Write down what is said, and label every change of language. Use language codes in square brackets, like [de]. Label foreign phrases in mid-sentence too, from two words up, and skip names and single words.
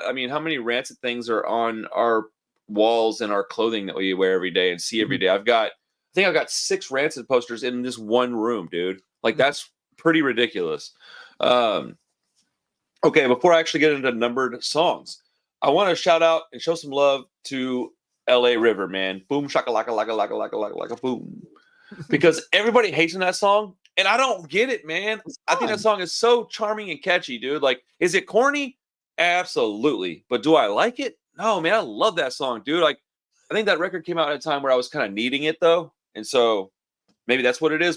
[en] I mean, how many Rancid things are on our walls and our clothing that we wear every day and see every day? I think I've got 6 Rancid posters in this one room, dude. Like that's pretty ridiculous. Okay, before I actually get into numbered songs, I want to shout out and show some love to LA River, man. Boom shakalaka laka laka laka laka laka boom. Because everybody hates on that song, and I don't get it, man. I think that song is so charming and catchy, dude. Like, is it corny? Absolutely. But do I like it? No, man. I love that song, dude. Like, I think that record came out at a time where I was kind of needing it, though. And so maybe that's what it is.